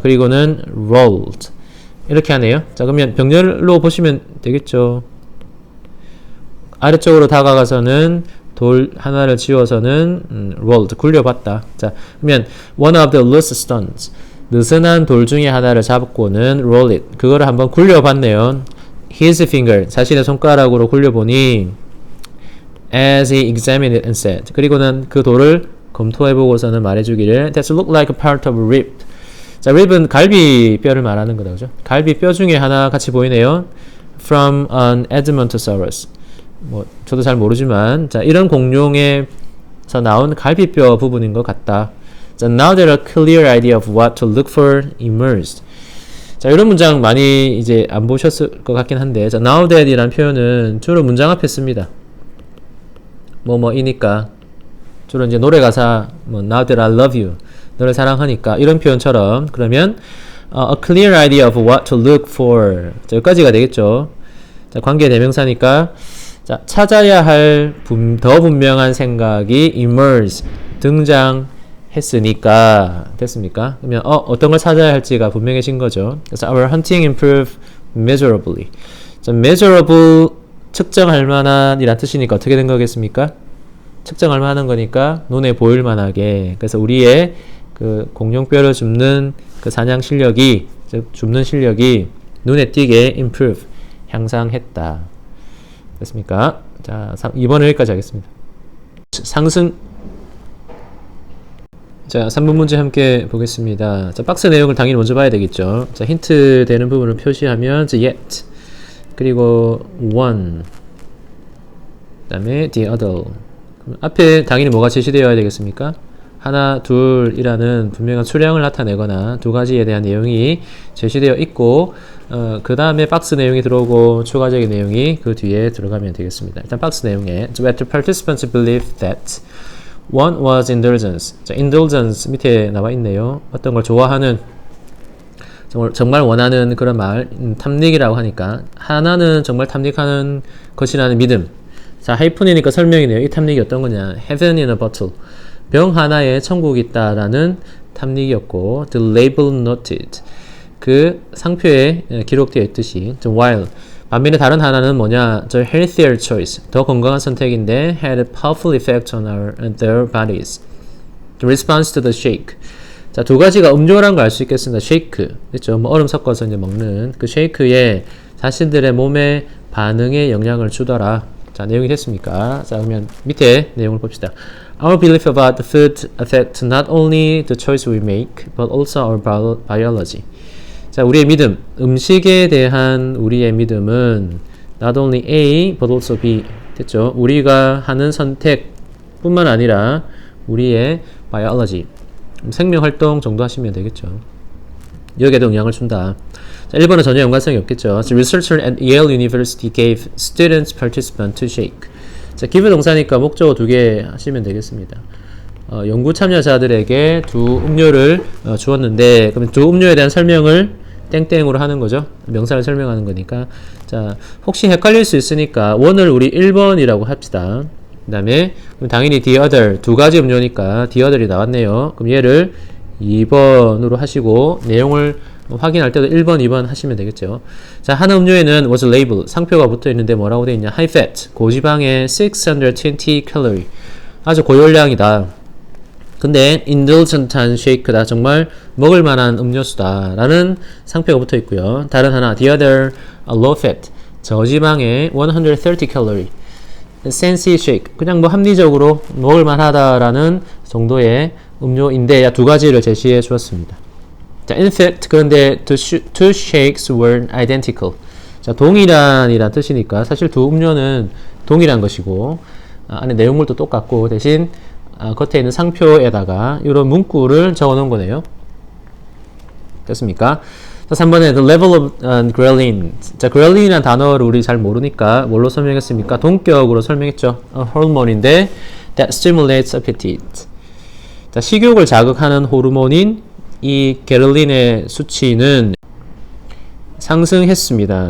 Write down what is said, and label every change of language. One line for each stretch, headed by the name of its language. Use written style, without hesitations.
Korean: 그리고는 rolled 이렇게 하네요. 자, 그러면 병렬로 보시면 되겠죠. 아래쪽으로 다가가서는 돌 하나를 지워서는 rolled 굴려봤다. 자, 그러면
English: one of the loose stones
Korean: 느슨한 돌 중에 하나를 잡고는
English: roll it
Korean: 그거를 한번 굴려봤네요.
English: His finger
Korean: 자신의 손가락으로 굴려보니
English: as he examined it and said
Korean: 그리고는 그 돌을 검토해보고서는 말해주기를
English: That look like a part of a rib
Korean: 자, rib은 갈비뼈를 말하는 거다. 그죠? 갈비뼈 중에 하나 같이 보이네요.
English: From an Edmontosaurus
Korean: 뭐 저도 잘 모르지만 자, 이런 공룡에서 나온 갈비뼈 부분인 것 같다.
English: 자, now there are clear idea of what to look for emerged.
Korean: 자, 이런 문장 많이 이제 안 보셨을 것 같긴 한데 자, now that 이란 표현은 주로 문장 앞에 씁니다. 뭐뭐이니까 주로 이제 노래 가사 뭐
English: now that I love you
Korean: 너를 사랑하니까 이런 표현처럼 그러면
English: a clear idea of what to look for
Korean: 자, 여기까지가 되겠죠. 자, 관계 대명사니까 자, 찾아야 할 더 분명한 생각이 emerge 등장했으니까 됐습니까? 그러면 어떤 걸 찾아야 할지가 분명해진 거죠. 그래서
English: our hunting improved measurably.
Korean: 자, measurable 측정할 만한 이란 뜻이니까 어떻게 된 거겠습니까? 측정할 만한 거니까 눈에 보일 만하게. 그래서 우리의 그 공룡뼈를 줍는 그 사냥 실력이 즉 줍는 실력이 눈에 띄게 improve 향상했다. 됐습니까? 자, 2번은 여기까지 하겠습니다. 상승 자, 3번 문제 함께 보겠습니다. 자, 박스 내용을 당연히 먼저 봐야 되겠죠. 자, 힌트 되는 부분을 표시하면 yet 그리고 one 그 다음에 the other 앞에 당연히 뭐가 제시되어야 되겠습니까? 하나, 둘이라는 분명한 수량을 나타내거나 두 가지에 대한 내용이 제시되어 있고 그 다음에 박스 내용이 들어오고 추가적인 내용이 그 뒤에 들어가면 되겠습니다.
English: 일단 박스 내용에 But the participants believed that one was indulgence.
Korean: 자, indulgence 밑에 나와 있네요. 어떤 걸 좋아하는 정말 원하는 그런 말 탐닉이라고 하니까 하나는 정말 탐닉하는 것이라는 믿음. 자, 하이픈이니까 설명이네요. 이 탐닉이 어떤 거냐?
English: Heaven in a bottle.
Korean: 병 하나에 천국이 있다라는 탐닉이었고
English: the label noted.
Korean: 그 상표에 기록되어 있듯이 while 반면에 다른 하나는 뭐냐?
English: The healthier choice.
Korean: 더 건강한 선택인데
English: had a powerful effect on their bodies. The response to the shake.
Korean: 자, 두 가지가 음료라는 걸 알 수 있겠습니다. shake. 그렇죠? 뭐 얼음 섞어서 이제 먹는 그 shake에 자신들의 몸에 반응에 영향을 주더라. 자, 내용이 됐습니까? 자, 그러면 밑에 내용을 봅시다.
English: Our belief about the food affects not only the choice we make, but also our biology.
Korean: 자, 우리의 믿음, 음식에 대한 우리의 믿음은
English: not only A but also B
Korean: 됐죠. 우리가 하는 선택뿐만 아니라 우리의 biology, 생명활동 정도 하시면 되겠죠. 여기에도 영향을 준다. 자, 1번은 전혀 연관성이 없겠죠.
English: So, researcher at Yale University gave students participant to shake.
Korean: 자, give 동사니까 목적어 2개 하시면 되겠습니다. 연구 참여자들에게 두 음료를 주었는데, 그러면 두 음료에 대한 설명을 땡땡으로 하는 거죠. 명사를 설명하는 거니까. 자, 혹시 헷갈릴 수 있으니까 원을 우리 1번이라고 합시다. 그 다음에 당연히 the other, 두 가지 음료니까 the other이 나왔네요. 그럼 얘를 2번으로 하시고 내용을 확인할 때도 1번, 2번 하시면 되겠죠. 자, 한 음료에는 was a label, 상표가 붙어 있는데 뭐라고 되어 있냐? high fat, 고지방에 620 calorie, 아주 고열량이다. 근데 indulgent한 shake다, 정말 먹을 만한 음료수다 라는 상표가 붙어 있고요. 다른 하나, the other, low fat, 저지방에 130 calorie, sensi shake, 그냥 뭐 합리적으로 먹을 만하다라는 정도의 음료인데 두 가지를 제시해 주었습니다.
English: 자, in fact, 그런데 two shakes were identical.
Korean: 자, 동일한이란 뜻이니까 사실 두 음료는 동일한 것이고 안에 내용물도 똑같고 대신 겉에 있는 상표에다가 이런 문구를 적어 놓은 거네요. 됐습니까? 자, 3번에
English: the level of ghrelin.
Korean: 자, ghrel인이라는 단어를 우리 잘 모르니까 뭘로 설명했습니까? 동격으로 설명했죠. 호르몬인데
English: that stimulates appetite.
Korean: 자, 식욕을 자극하는 호르몬인 이 게를린의 수치는 상승했습니다.